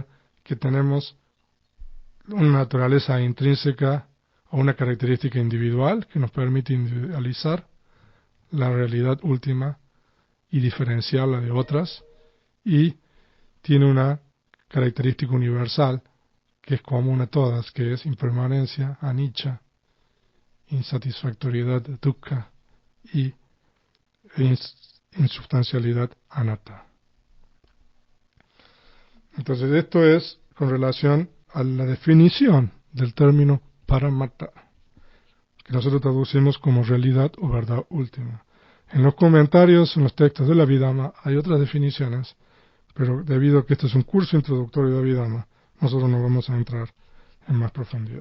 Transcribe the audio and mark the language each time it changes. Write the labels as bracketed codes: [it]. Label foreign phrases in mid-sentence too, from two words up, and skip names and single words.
[es] que tenemos una naturaleza intrínseca o una característica individual que nos permite individualizar la realidad última y diferenciarla de otras, y tiene una característica universal que es común a todas, que es impermanencia, anicca, insatisfactoriedad, dukkha, y insubstancialidad, anatta. Entonces esto es con relación a la definición del término paramatta, que nosotros traducimos como realidad o verdad última. En los comentarios, en los textos de la Abhidhamma, hay otras definiciones, pero debido a que esto es un curso introductorio de Abhidhamma, nosotros no vamos a entrar en más profundidad.